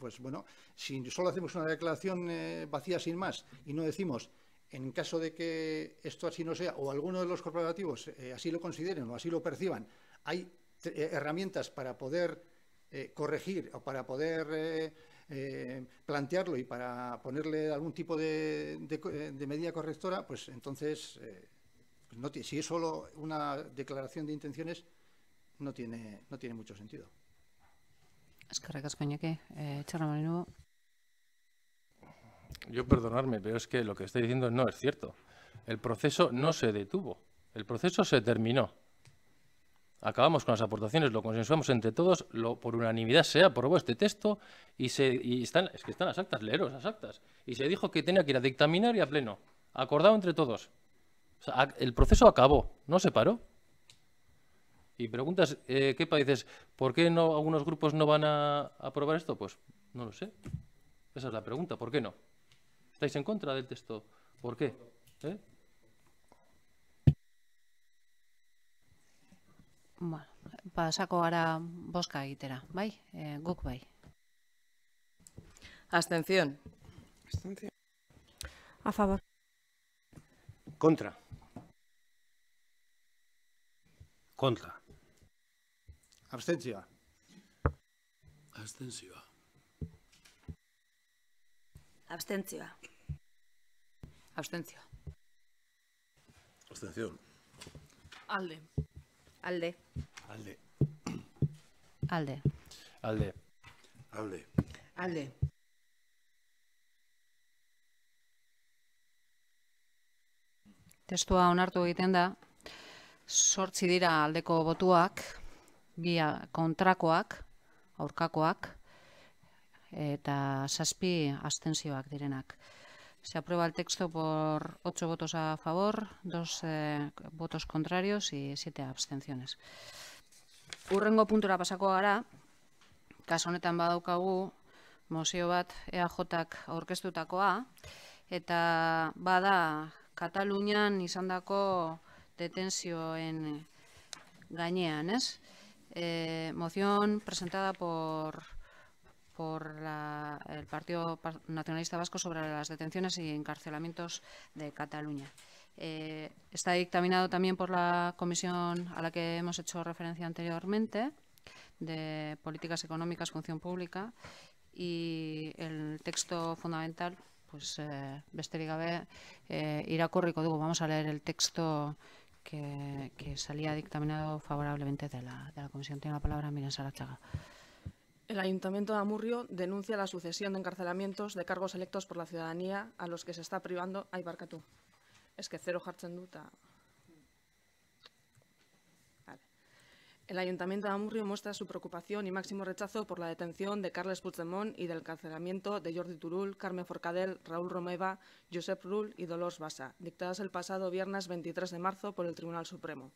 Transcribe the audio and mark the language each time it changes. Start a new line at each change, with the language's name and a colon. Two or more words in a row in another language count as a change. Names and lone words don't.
Spanish: Pues bueno, si solo hacemos una declaración vacía sin más y no decimos, en caso de que esto así no sea, o alguno de los corporativos así lo consideren o así lo perciban, hay herramientas para poder corregir o para poder plantearlo y para ponerle algún tipo de medida correctora, pues entonces, si es solo una declaración de intenciones, no tiene mucho sentido.
Basque: Eskerrik asko, Iñaki. Txarra Marino.
Spanish: Yo perdonarme, pero es que lo que estoy diciendo no es cierto. El proceso no se detuvo. El proceso se terminó. Acabamos con las aportaciones, lo consensuamos entre todos, por unanimidad se aprobó este texto es que están las actas, leeros las actas. Y se dijo que tenía que ir a dictaminar y a pleno. Acordado entre todos. O sea, el proceso acabó, no se paró. Y preguntas, ¿qué dices? ¿Por qué no algunos grupos no van a aprobar esto? Pues no lo sé. Esa es la pregunta, ¿por qué no? ¿Estáis en contra del texto? ¿Por qué?
Basque: Bueno, pasako gara bozka egitera, bai? Guk bai.
Spanish: Abstención. Abstención. A favor. Contra. Contra.
Basque: Abstentzioa. Abstentzioa. Abstentzioa. Abstentzioa.
Spanish: Abstención.
Basque: Alde. Alde. Alde. Alde. Alde. Alde. Alde. Testua onartu egiten da, 8 dira aldeko botuak, 2 kontrakoak, aurkakoak, eta 7 abstentzioak direnak.
Spanish: Se aprueba el texto por 8 votos a favor, 2 votos contrarios y 7 abstenciones.
Basque: Hurrengo puntura pasako gara, kasu honetan badaukagu mozio bat EAJak aurkeztutakoa, eta bada Katalunian izandako detentzioen gainean, ez?
Spanish: Moción presentada por el Partido Nacionalista Vasco sobre las detenciones y encarcelamientos de Cataluña. Está dictaminado también por la comisión a la que hemos hecho referencia anteriormente de Políticas Económicas, Función Pública, y el texto fundamental,
Basque: pues besterik gabe irakurriko dugu.
Spanish: Vamos a leer el texto que salía dictaminado favorablemente de la Comisión. Tiene la palabra Miren Sarachaga. El Ayuntamiento de Amurrio denuncia la sucesión de encarcelamientos de cargos electos por la ciudadanía a los que se está privando.
Basque: Ay, barkatu.
Spanish: Es que
Basque: cero jartzen dut.
Spanish: Vale. El Ayuntamiento de Amurrio muestra su preocupación y máximo rechazo por la detención de Carles Puigdemont y del encarcelamiento de Jordi Turull, Carme Forcadell, Raúl Romeva, Josep Rull y Dolors Bassa, dictadas el pasado viernes 23 de marzo por el Tribunal Supremo.